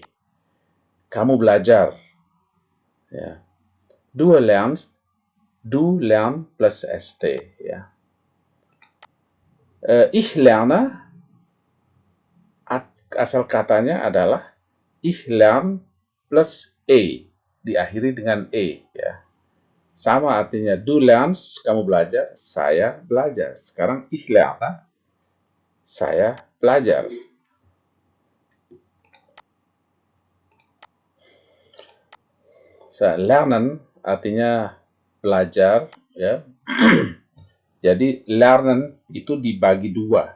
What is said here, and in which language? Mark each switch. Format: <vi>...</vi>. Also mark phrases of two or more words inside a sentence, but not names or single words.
<id>Kamu belajar ya.</id> <de>Du lernst, du lern plus st ya. Ich lerne</de> <id>asal katanya adalah</id> <de>ich lern</de> <id>plus e, diakhiri dengan e ya. Sama artinya</id> <de>du lernst,</de> <id>kamu belajar, saya belajar. Sekarang</id> <de>ich lerne,</de> <id>saya belajar. Lernen artinya belajar ya. Jadi lernen itu dibagi dua.</id>